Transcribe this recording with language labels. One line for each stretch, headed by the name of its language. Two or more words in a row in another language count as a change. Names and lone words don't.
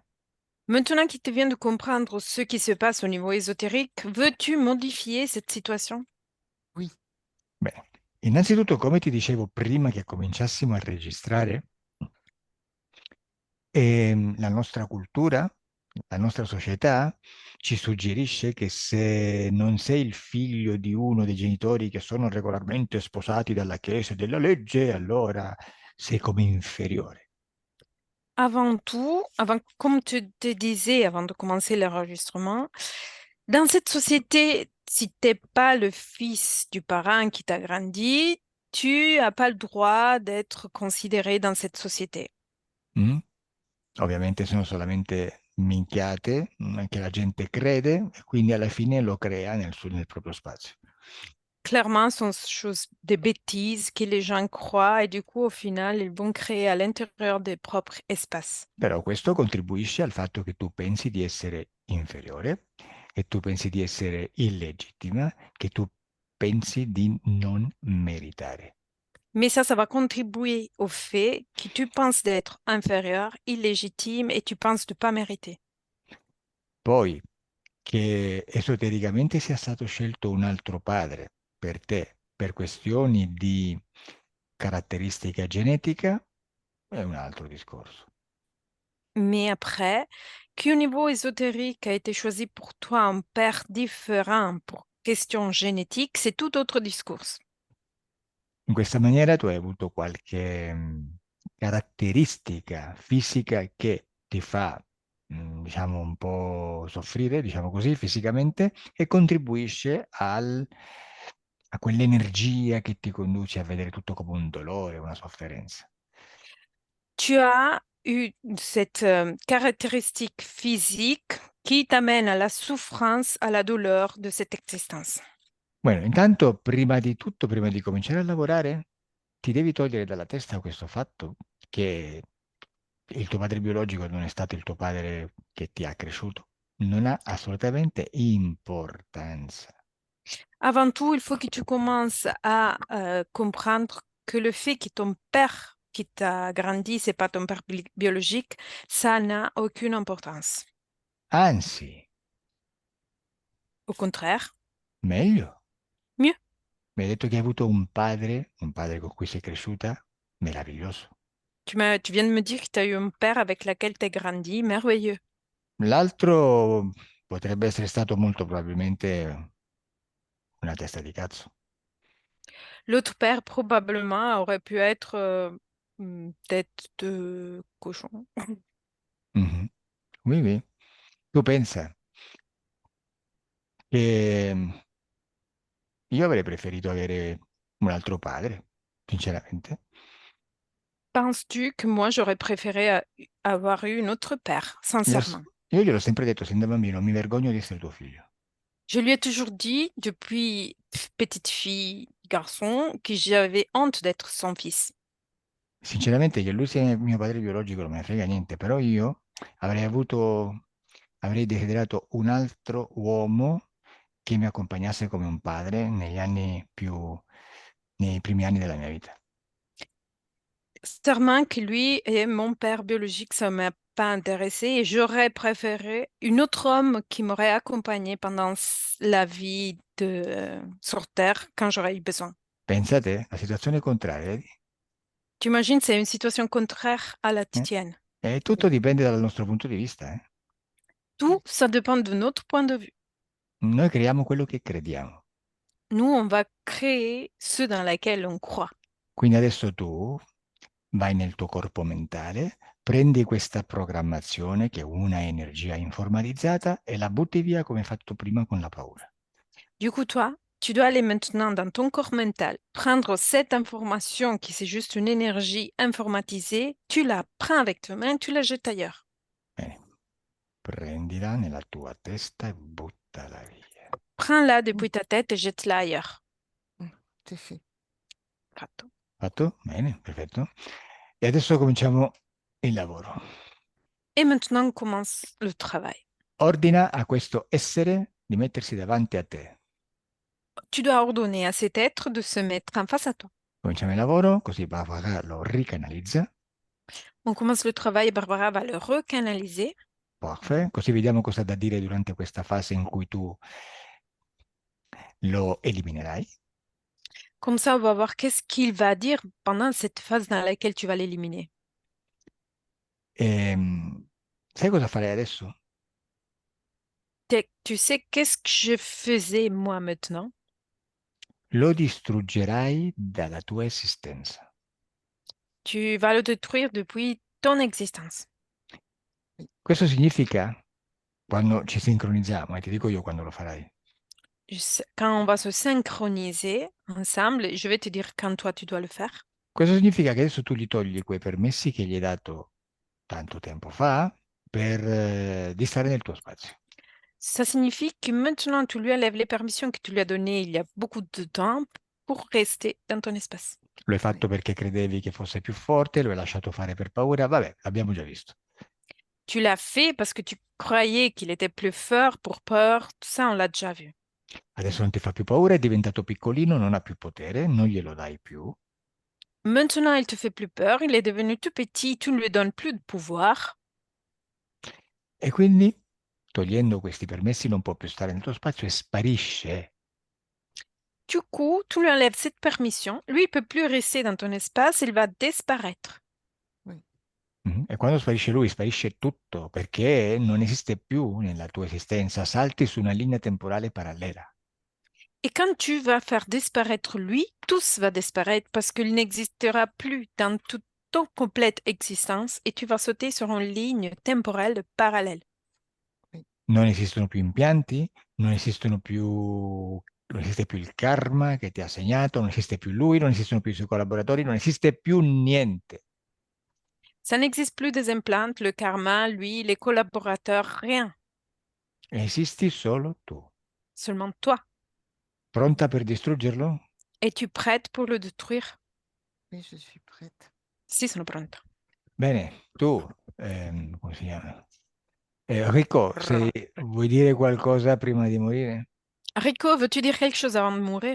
French: Maintenant qu'il te vient de comprendre ce qui se passe au niveau ésotérique, veux-tu modifier cette situation? oui,
Italian: Bene, innanzitutto, come ti dicevo prima che cominciassimo a registrare, la nostra cultura, la nostra società ci suggerisce che se non sei il figlio di uno dei genitori che sono regolarmente sposati dalla Chiesa e della legge, allora sei come inferiore.
French: Avant tout, comme tu te disais avant de commencer l'enregistrement, dans cette société, si tu n'es pas le fils du parent qui t'a grandi, tu n'as pas le droit d'être considéré dans cette société. Mm?
Italian: Ovviamente sono solamente minchiate, che la gente crede e quindi alla fine lo crea nel proprio spazio.
French: Clairement, ce sont choses des bêtises que les gens croient et du coup, au final, ils vont créer à l'intérieur des propres espaces.
Italian: Però questo contribuisce al fatto che tu pensi di essere inferiore, che tu pensi di essere illegittima, che tu pensi di non meritare.
French: Mais ça va contribuer au fait que tu penses d'être inférieur, illégitime et tu penses de pas mériter.
Italian: Poi, che esotericamente sia stato scelto un altro padre per te per questioni di caratteristica genetica è un altro discorso.
French: Mais après, qu'au niveau ésotérique a été choisi pour toi un père différent pour question génétique, c'est tout autre discours.
Italian: In questa maniera tu hai avuto qualche caratteristica fisica che ti fa, diciamo, un po' soffrire, diciamo così, fisicamente, e contribuisce a quell'energia che ti conduce a vedere tutto come un dolore, una sofferenza.
French: Tu as eu cette caractéristique physique qui t'amène à la souffrance, à la douleur de cette existence.
Italian: Bueno, intanto, prima di tutto, prima di cominciare a lavorare, ti devi togliere dalla testa questo fatto che il tuo padre biologico non è stato il tuo padre che ti ha cresciuto. Non ha assolutamente importanza.
French: Avant tout, il faut que tu commences à comprendre que le fait que ton père qui t'a grandi, c'est pas ton père biologique, ça n'a aucune importance.
Italian: Anzi,
French: Au contraire,
Italian: meglio.
French: mieux.
Italian: Mi hai detto che hai avuto un padre con cui sei cresciuta, meraviglioso.
French: Tu viens de me dire que tu as eu un père avec lequel tu as grandi, merveilleux.
Italian: L'altro potrebbe essere stato molto probabilmente una testa di cazzo.
French: L'autre père, probablement, aurait pu être tête de cochon. Mhm. Oui, oui.
Italian: Tu pensa che io avrei preferito avere un altro padre, sinceramente.
French: Penses-tu que moi, j'aurais préféré avoir eu un autre père,
Italian: Io,
French: sincèrement?
Italian: io gliel'ho sempre detto sin da bambino, mi vergogno di essere tuo figlio.
French: Je lui ai toujours dit, depuis petite fille, garçon, que j'avais honte d'être son fils.
Italian: Sinceramente che lui sia mio padre biologico non me ne frega niente, però io avrei desiderato un altro uomo che mi accompagnasse come un padre nei primi anni della mia vita.
French: Sincèrement que lui et mon père biologique, ça ne m'a pas intéressé et j'aurais préféré un autre homme qui m'aurait accompagné pendant la vie sur Terre quand j'aurais eu besoin.
Italian: Pensate, la situazione contraria, vedi?
French: Tu imagines, c'est une situation contraire à la Eh? tienne.
Italian: E tutto dipende dal nostro punto di vista, eh?
French: Tout, ça dépend de notre point de vue.
Italian: Noi creiamo quello che crediamo.
French: Nous, on va créer ce dans lequel on croit.
Italian: Quindi adesso tu vai nel tuo corpo mentale, prendi questa programmazione che è una energia informatizzata e la butti via come hai fatto prima con la paura.
French: Du coup, toi, tu dois aller maintenant dans ton corps mental, prendre cette information qui c'est juste une énergie informatisée, tu la prends avec tes mains, tu la jettes ailleurs.
Italian: Bene, prendila nella tua testa e buttala via.
French: Prends-la depuis ta tête et jette-la ailleurs. C'est fait.
Italian: Fatto. Fatto? Bene, perfetto. E adesso cominciamo il lavoro.
French: Et maintenant, on commence le travail.
Italian: Ordina a questo essere di mettersi davanti a te.
French: Tu dois ordonner à cet être de se mettre en face à toi.
Italian: Cominciamo il lavoro, così Barbara lo ricanalizza.
French: On commence le travail et Barbara va le recanaliser. Parfait.
Italian: Così vediamo cosa ha da dire durante questa fase in cui tu lo eliminerai.
French: Comme ça, on va voir qu'est-ce qu'il va dire pendant cette phase dans laquelle tu vas l'éliminer.
Italian: Sai cosa farei adesso?
French: Tu sais qu'est-ce que je faisais moi maintenant?
Italian: Lo distruggerai dalla tua esistenza.
French: Tu vas le détruire depuis ton existence.
Italian: Questo significa, quando ci sincronizziamo, e ti dico io quando lo farai,
French: Quand on va se synchroniser ensemble, je vais te dire quand toi tu dois le faire.
Italian: questo significa che adesso tu gli togli quei permessi che gli hai dato tanto tempo fa per di stare nel tuo spazio.
French: Ça signifie que maintenant tu lui enlèves les permissions que tu lui as données il y a beaucoup de temps pour rester dans ton espace.
Italian: Lo hai fatto perché credevi che fosse più forte, lo hai lasciato fare per paura, vabbè, l'abbiamo già visto.
French: Tu l'as fait parce que tu croyais qu'il était plus fort pour peur, tout ça on l'a déjà vu.
Italian: Adesso non ti fa più paura, è diventato piccolino, non ha più potere, non glielo dai più.
French: Maintenant il te fait plus peur, il est devenu tout petit, tu ne lui donnes plus de pouvoir.
Italian: E quindi, togliendo questi permessi, non può più stare nel tuo spazio e sparisce.
French: Du coup, tu lui enlèves cette permission, lui il peut plus rester dans ton espace, il va disparaître.
Italian: E quando sparisce lui, sparisce tutto, perché non esiste più nella tua esistenza, salti su una linea temporale parallela.
French: Et quand tu vas faire disparaître lui, tout va disparaître parce qu'il n'existera plus dans toute ton complète existence et tu vas sauter sur une ligne temporelle parallèle.
Italian: Non esistono più impianti, non esistono più Non esiste più il karma che ti ha segnato, non esiste più lui, non esistono più i suoi collaboratori, non esiste più niente.
French: Ça n'existe plus des implants, le karma, lui, les collaborateurs, rien.
Italian: Esisti solo tu.
French: Seulement toi.
Italian: Pronta per distruggerlo?
French: Es-tu prête pour le détruire? Oui, je suis prête.
Italian: Sì, sono pronta. Bene, tu, come si chiama? Enrico, se vuoi dire qualcosa prima di morire?
French: Rico, veux-tu dire quelque chose avant de mourir?